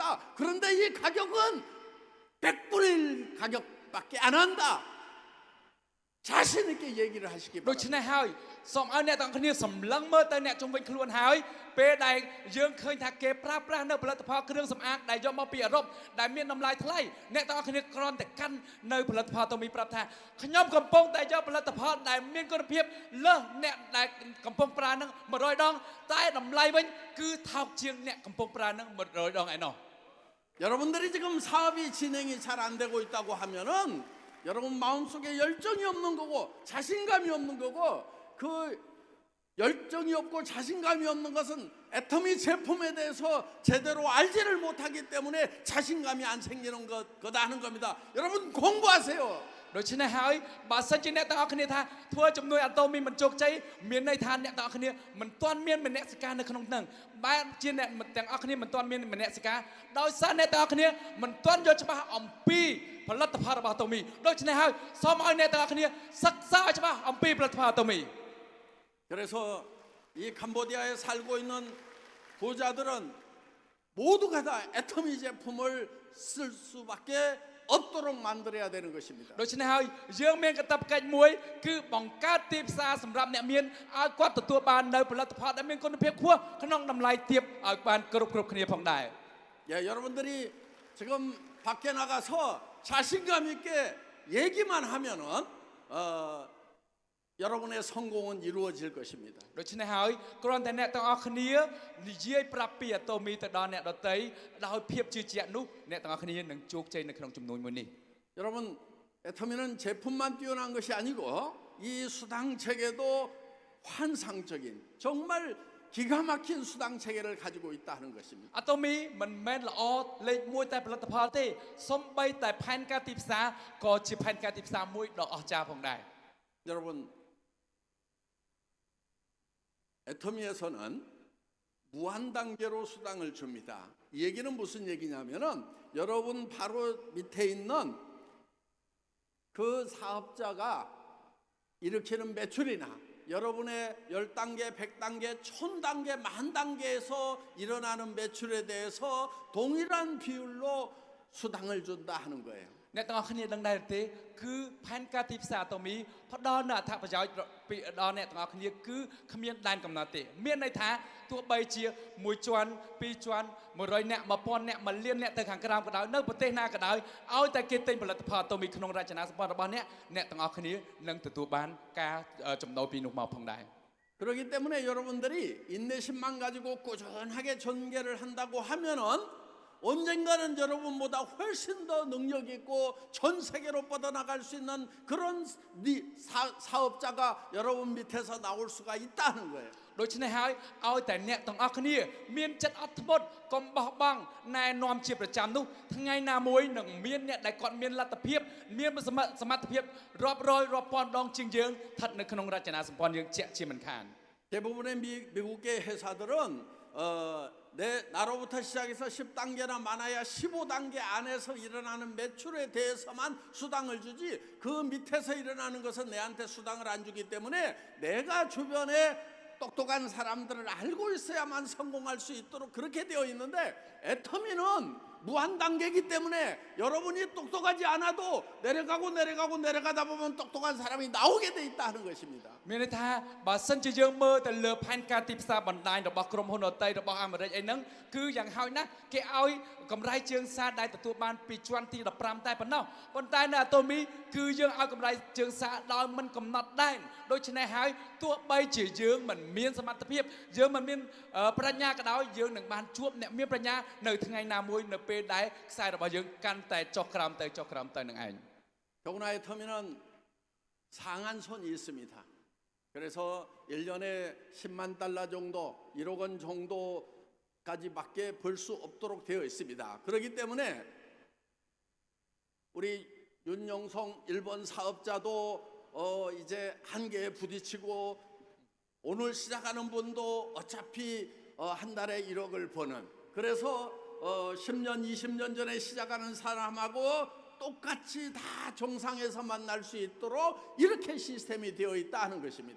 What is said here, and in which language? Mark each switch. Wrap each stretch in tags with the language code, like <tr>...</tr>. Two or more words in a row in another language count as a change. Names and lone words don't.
<ko>그런데 이 가격은 100분의 1 가격밖에 안 한다. 자신 있게 얘기를 하시기</ko> <km>ដូច្នេះ</km> <ko>바랍니다.</ko> <km>ហើយសូមឲ្យអ្នកទាំងគ្នាសម្លឹងមើលទៅអ្នកជំនាញខ្លួនហើយពេលដែលយើងឃើញថាគេប្រើប្រាស់នៅផលិតផលគ្រឿងសម្អាងដែលយកមកពីអឺរ៉ុបដែលមានតម្លៃថ្លៃអ្នកទាំងអស់គ្នាគ្រាន់តែកាន់នៅផលិតផលទៅមីប្រាប់ថាខ្ញុំកំពុងតែយកផលិតផលដែលមានគុណភាពលើសអ្នកដែលកំពុងប្រើនឹង 100 ដងតែតម្លៃវិញគឺថោកជាងអ្នកកំពុងប្រើនឹង 100 ដងឯណោះ</km> <ko>여러분들이 지금 사업이 진행이 잘 안 되고 있다고 하면은 여러분 마음속에 열정이 없는 거고 자신감이 없는 거고 그 열정이 없고 자신감이 없는 것은 애터미 제품에 대해서 제대로 알지를 못하기 때문에 자신감이 안 생기는 거다 하는 겁니다. 여러분 공부하세요.</ko> <km>ដូច្នេះហើយបើសិនជាអ្នកទាំងអស់គ្នាថាធ្វើជំនួយអាតូមីមិនជោគជ័យមានន័យថាអ្នកទាំងអស់គ្នាមិនទាន់មានមនសិការនៅក្នុងហ្នឹងបែរជាអ្នកទាំងអស់គ្នាមិនទាន់មានមនសិការដោយសារអ្នកទាំងអស់គ្នាមិនទាន់យល់ច្បាស់អំពីផលិតផលរបស់អាតូមីដូច្នេះហើយសូមឲ្យអ្នកទាំងអស់គ្នាសិក្សាឲ្យច្បាស់អំពីផលិតផលអាតូមី</km> <ko>그래서 이 캄보디아에 살고 있는 부자들은 모두가 다 애터미 제품을 쓸 수밖에 없도록 만들어야 되는 것입니다.</ko> <km>ដូច្នេះហើយយើងមានកាតព្វកិច្ចមួយគឺបង្កើតទីផ្សារសម្រាប់អ្នកមានឲ្យគាត់ទទួលបាននៅផលិតផលដែលមានគុណភាពខ្ពស់ក្នុងតម្លៃទាបឲ្យបានគ្រប់គ្នាផងដែរ</km> <ko>예, 여러분들이 지금 밖에 나가서 자신감 있게 얘기만 하면은 여러분의 성공은 이루어질 것입니다.</ko> <km>ដូច្នេះហើយគ្រាន់តែអ្នកទាំងអស់គ្នានិយាយប្រាប់ពីអាតូមីទៅដល់អ្នកដទៃដោយភាពជឿជាក់នោះអ្នកទាំងអស់គ្នានឹងជោគជ័យនៅក្នុងចំនួនមួយនេះ</km> <ko>여러분 애터미는 제품만 뛰어난 것이 아니고 이 수당 체계도 환상적인 정말 기가 막힌 수당 체계를 가지고 있다는 것입니다.</ko> <km>អាតូមីមិនមែនល្អលេខ1តែផលិតផលទេសូម្បីតែផែនការទីផ្សារក៏ជាផែនការទីផ្សារមួយដ៏អស្ចារ្យផងដែរ</km> <ko>여러분 애터미에서는 무한 단계로 수당을 줍니다. 이 얘기는 무슨 얘기냐면은 여러분 바로 밑에 있는 그 사업자가 일으키는 매출이나 여러분의 10단계, 100단계, 1000단계, 10,000단계에서 일어나는 매출에 대해서 동일한 비율로 수당을 준다 하는 거예요.</ko> <km>អ្នកទាំងអស់គ្នាដឹងដែរទេគឺផែនការទីផ្សារអាតូមីផ្ដល់នូវអត្ថប្រយោជន៍ពីដល់អ្នកទាំងអស់គ្នាគឺគ្មានដែនកំណត់ទេមានន័យថាទោះបីជាមួយជាន់ពីរជាន់100អ្នក1000អ្នក1លានអ្នកទៅខាងក្រោមក៏ដោយនៅប្រទេសណាក៏ដោយឲ្យតែគេទិញផលិតផលអាតូមីក្នុងរចនាសម្ព័ន្ធរបស់អ្នកទាំងអស់គ្នានឹងទទួលបានការចំណូលពីនោះមកផងដែរ</km> <ko>그렇기 때문에 여러분들이 인내심만 가지고 꾸준하게 전개를 한다고 하면은 언젠가는 여러분보다 훨씬 더 능력 있고 전 세계로 뻗어나갈 수 있는 그런 사업자가 여러분 밑에서 나올 수가 있다는 거예요.</ko> <km>ដូច្នេះហើយឲ្យតែអ្នកទាំងអស់គ្នាមានចិត្តអត់ធ្មត់កុំបោះបង់ណែនាំជាប្រចាំនោះថ្ងៃណាមួយនឹងមានអ្នកដែលគាត់មានលទ្ធភាពមានសមត្ថភាពរាប់រយរាប់ពាន់ដងជាងយើងស្ថិតនៅក្នុងរចនាសម្ព័ន្ធយើងជាក់ជាមិនខាន</km> <ko>대부분의 미국의 회사들은 내 나로부터 시작해서 10단계나 많아야 15단계 안에서 일어나는 매출에 대해서만 수당을 주지 그 밑에서 일어나는 것은 내한테 수당을 안 주기 때문에 내가 주변에 똑똑한 사람들을 알고 있어야만 성공할 수 있도록 그렇게 되어 있는데 애터미는 무한 단계이기 때문에 여러분이 똑똑하지 않아도 내려가다 보면 똑똑한 사람이 나오게 돼 있다는 것입니다.</ko> <km>មានន័យថាបើសិនជាយើងមើលទៅលើផែនការទីផ្សារបណ្ដាញរបស់ក្រុមហ៊ុនដទៃរបស់អាមេរិកអីហ្នឹងគឺយ៉ាងហោចណាស់គេឲ្យកម្រៃជើងសារដែលទទួលបានពីជាន់ទី15តែប៉ុណ្ណោះប៉ុន្តែនៅអាតូមីគឺយើងឲ្យកម្រៃជើងសារដោយមិនកំណត់ដែនដូច្នេះហើយទោះបីជាយើងមិនមានសមត្ថភាពយើងមិនមានប្រាជ្ញាក៏ដោយយើងនឹងបានជួបអ្នកមានប្រាជ្ញានៅថ្ងៃណាមួយនៅពេលដែលខ្សែរបស់យើងកាន់តែចុះក្រោមទៅនឹងឯង</km> <ko>더구나 애터미는 상한선이 있습니다. 그래서 1년에 10만 달러 정도 1억 원 정도까지밖에 벌 수 없도록 되어 있습니다. 그렇기 때문에 우리 윤영성 일본 사업자도 이제 한계에 부딪히고 오늘 시작하는 분도 어차피 한 달에 1억을 버는 그래서 10년 20년 전에 시작하는 사람하고 똑같이 다 정상에서 만날 수 있도록 이렇게 시스템이 되어 있다는 것입니다.</ko>